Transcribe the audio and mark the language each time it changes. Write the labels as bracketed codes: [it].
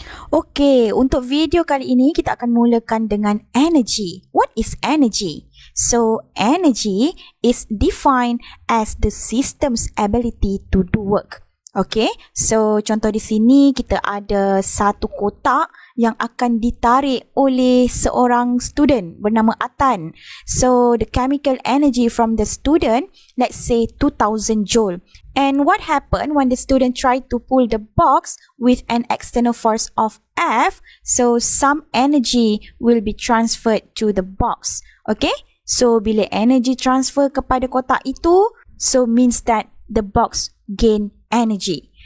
[ms] Okey, untuk video kali ini kita akan mulakan dengan energy. [en] What is energy? So, energy is defined as the system's ability to do work. [ms] Okay, so contoh di sini kita ada satu kotak yang akan ditarik oleh seorang student bernama Atan. [en] So, the chemical energy from the student, let's say 2000 joule. And what happened when the student tried to pull the box with an external force of F? So, some energy will be transferred to the box. Okay, so [ms] bila energy transfer kepada kotak itu, [en] so means that the box gain energy.